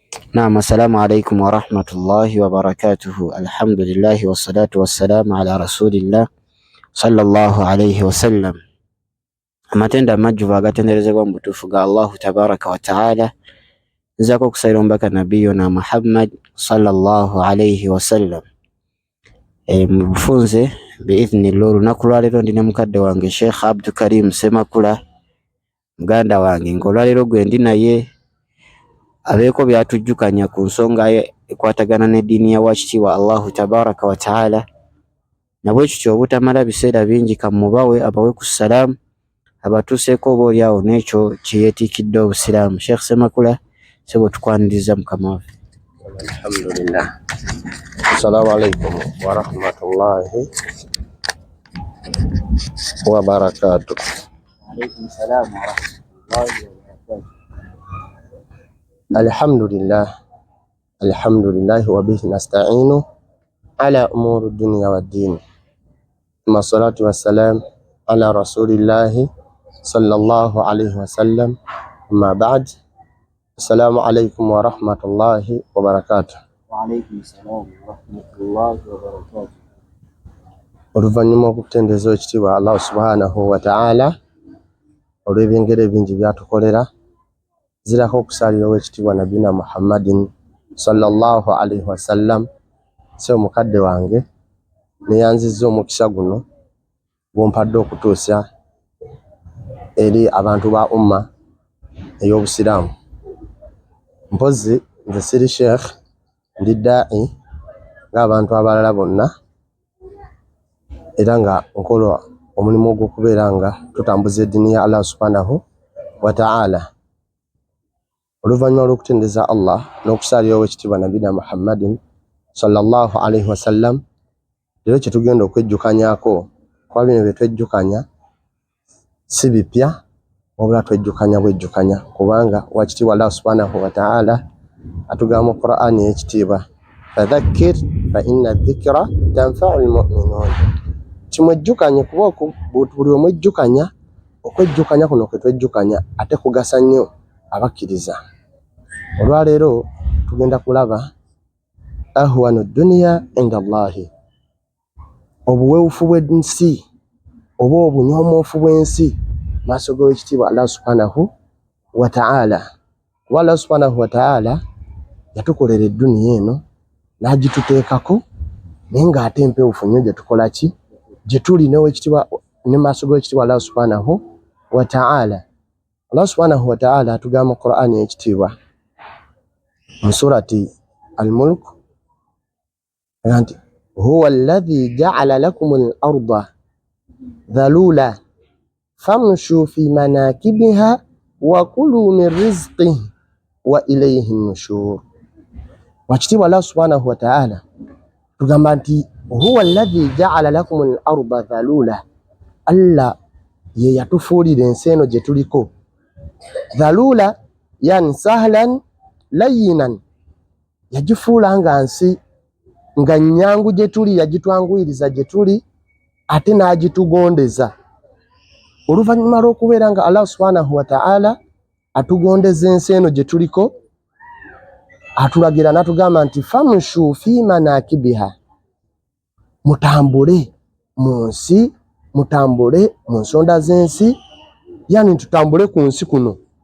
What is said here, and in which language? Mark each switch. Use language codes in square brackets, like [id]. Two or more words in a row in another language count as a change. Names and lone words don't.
[ar] نعم السلام عليكم ورحمة الله وبركاته. الحمد لله والصلاة والسلام على رسول الله صلى الله عليه وسلم. [lg] amatenda amajjuvu agatenderezebwa mu butuufu ga [ar] الله تبارك وتعالى, [lg] nzako okusabira omubaka nabiyuna Muhammad [ar] صلى الله عليه وسلم. [lg] Mu bufunze biidhnillah olunaku lwaleero ndina mukadde wange Sheikh Abdul Karim Semakula, muganda wange ng'olwaleero gwe ndi naye abeeko byatujjukanya ku nsonga ekwatagana n'eddiini ya wakitiibwa [ar] الله تبارك وتعالى. [lg] Nabwe kityo obutamala biseera bingi kamubawe abawe ku salaamu abatuuseeko obaolyawo n'ekyo kyeyeetiikidde obusiraamu. Sheikh Semakula, sebo tukwaniriza mukama waffe. [ar] Alhamdulillah. السلام عليكم ورحمة الله وبركاته. عليكم السلام ورحمة الله وبركاته. الحمد لله وبه نستعين على أمور الدنيا والدين. والصلاة والسلام على رسول الله صلى الله عليه وسلم. أما بعد. السلام عليكم ورحمة الله وبركاته. وعليكم السلام ورحمة الله وبركاته. [lg] Oluvannyuma okutendeza ekitiibwa [ar] الله سبحانه وتعالى [lg] olw'ebyengeri bingi byatukolera, zirako okusalira ow'ekitiibwa [ar] نبينا محمد صلى الله عليه وسلم, [lg] se omukadde wange neyanzizza omukisa guno gwompadde okutuusa eri abantu ba umma ey'obusiraamu. Mpozi nze siri sheikh, ndi da'i ng'abantu abalala bonna, era nga nkola omulimu ogw'okubeera nga tutambuza eddiini ya [ar] الله سبحانه وتعالى. [lg] Oluvannyuma lw'okutendeza Allah n'okusaalira ow'ekitiibwa [ar] نبينا محمد صلى الله عليه وسلم, [lg] leero kye tugenda okwejjukanyako, kuba bino bye twejjukanya si bipya, wabula twejjukanya bwejjukanya, kubanga wakitiibwa [ar] الله سبحانه وتعالى [lg] atugamba mu Qur'ani y'ekitiibwa, [ar] فذكر فإن الذكرى تنفع المؤمنين. [lg] Kimwejjukanye kuba buli omwejjukanya, okwejjukanya kuno kwe twejjukanya ate kugasa nnyo abakkiriza. Olwaleero tugenda kulaba [ar] أهون الدنيا عند الله, [lg] obuweewufu bw'ensi oba obunyoomoofu bw'ensi maaso g'owekitiibwa [ar] الله سبحانه وتعالى. [lg] Kuba [ar] الله سبحانه وتعالى [lg] yatukolera edduniya eno n'agituteekako, naye ng'ate empewufu nnyo gye tukola ki, gye tuli ne maaso g'owekitiibwa [ar] الله سبحانه وتعالى. الله سبحانه وتعالى [lg] atugamba mu Qur'ani y'ekitiibwa mu surati Al-Mulk nti [ar] هو الذي جعل لكم الأرض ذلولا فامشوا في مناكبها وكلوا من رزقه وإليه النشور. [lg] Wakitiibwa [ar] الله سبحانه وتعالى [lg] tugamba nti [ar] هو الذي جعل لكم الأرض ذلولا, [lg] Allah ye yatufuulira ensi eno gye tuliko dhalula, [ar] يعني سهلا لينا, [lg] yagifuula nga nsi nga nnyangu gye tuli, yagitwanguyiriza gye tuli ate n'agitugondeza. Oluvannyuma lw'okubeera nga [ar] الله سبحانه وتعالى [lg] atugondeza ensi eno gye tuliko, atulagira n'atugamba nti [ar] فامشوا في مناكبها, [lg] mutambule mu nsi, mutambule mu nsonda z'ensi, yani tutambule ku nsi kuno.